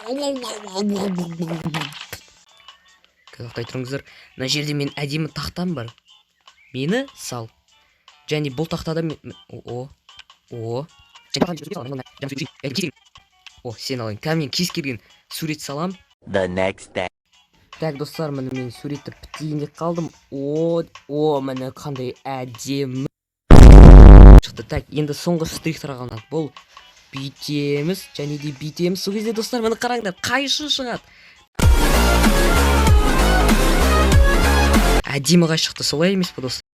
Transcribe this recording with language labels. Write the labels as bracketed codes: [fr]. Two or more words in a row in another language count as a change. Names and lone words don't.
[kk] Қақтай тұрыңыздар. Мына жерде мен әдемі тақтам бар. Мені сал. Және бұл тақтада мен... Сен алайын. Кәмен кез келген сурет салам. [en] The next day. [kk] Так, достар, мен суретті бітейін деп қалдым. Міне қандай әдемі шықты. Так, енді соңғы штрихтар қалған. Бұл бүйтеміз, және де бүйтеміз. Сол кезде, достар, мені қараңдар, қайшы шығады. Әдемі қай шықты, солай емес пе, достар?